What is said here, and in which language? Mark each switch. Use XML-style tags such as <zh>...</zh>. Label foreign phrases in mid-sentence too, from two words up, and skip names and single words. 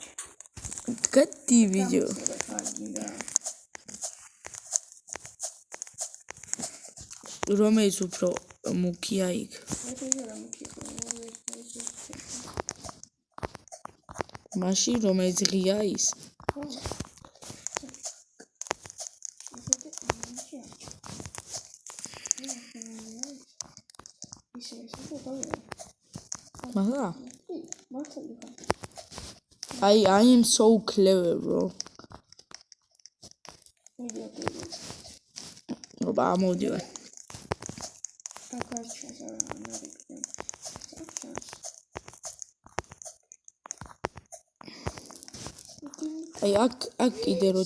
<ka>გადი ვიდეო რომელიც უფრო მუქია იქ მაშინ რომელიც ღია ის მაღლა</ka> <en>I am so clever bro</en> <ka>ობა მოდივარ აი აქ კიდე რო</ka>